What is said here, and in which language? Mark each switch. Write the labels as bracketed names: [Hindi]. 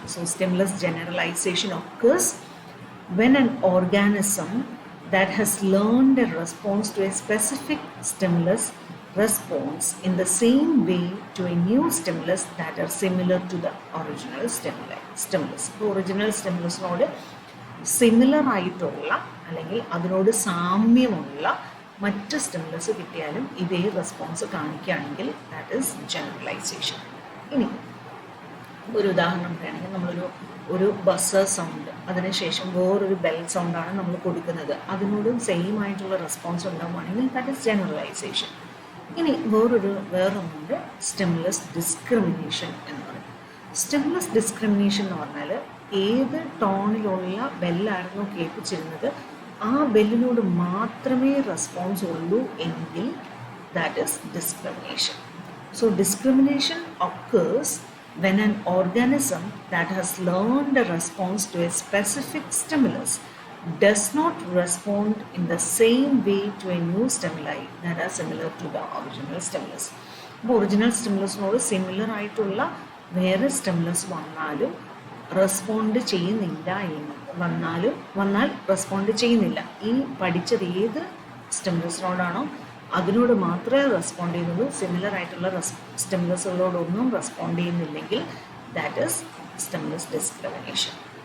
[English] So stimulus generalization occurs when an organism that has learned a response to a specific stimulus responds in the same way to a new stimulus that are similar to the original stimulus. [Malayalam] Original stimulus നോട് similar ആയിട്ടുള്ള അല്ലെങ്കിൽ അതിനോട് സാമ്യമുള്ള മറ്റ് stimulus കിട്ടിയാലും ഇതേ response കാണിക്കുകയാണെങ്കിൽ [English] That is generalization. [Malayalam] ഇനി ഒരു ഉദാഹരണം പറയുകയാണെങ്കിൽ നമ്മളൊരു ബസ്സർ സൗണ്ട്, അതിനുശേഷം വേറൊരു ബെൽ സൗണ്ടാണ് നമ്മൾ കൊടുക്കുന്നത്, അതിനോടും സെയിം ആയിട്ടുള്ള റെസ്പോൺസ് ഉണ്ടാവുകയാണെങ്കിൽ [English] That is generalization. [Malayalam] ഇനി വേറൊന്നുണ്ട് സ്റ്റിമുലസ് ഡിസ്ക്രിമിനേഷൻ എന്ന് പറയും. സ്റ്റിമുലസ് ഡിസ്ക്രിമിനേഷൻ എന്ന് പറഞ്ഞാൽ ഏത് ടോണിലുള്ള ബെല്ലായിരുന്നു കേൾപ്പിച്ചിരുന്നത് ആ ബെല്ലിനോട് മാത്രമേ റെസ്പോൺസ് ഉള്ളൂ എങ്കിൽ [English] That is discrimination. So discrimination occurs when an organism that has learned a response to a specific stimulus does not respond in the same way to a new stimuli that are similar to the original stimulus. [Malayalam] അപ്പോൾ original സ്റ്റിമുലസിനോട് similar ആയിട്ടുള്ള വേറെ stimulus വന്നാലും respond ചെയ്യുന്നില്ല വന്നാൽ respond ചെയ്യുന്നില്ല. ഈ പഠിച്ചത് ഏത് സ്റ്റിമുലസിനോടാണോ അതിനോട് മാത്രമേ റെസ്പോണ്ട് ചെയ്യുന്നുള്ളൂ, സിമിലർ ആയിട്ടുള്ള സ്റ്റിമുലസുകളോടൊന്നും റെസ്പോണ്ട് ചെയ്യുന്നില്ലെങ്കിൽ [English] That is stimulus discrimination.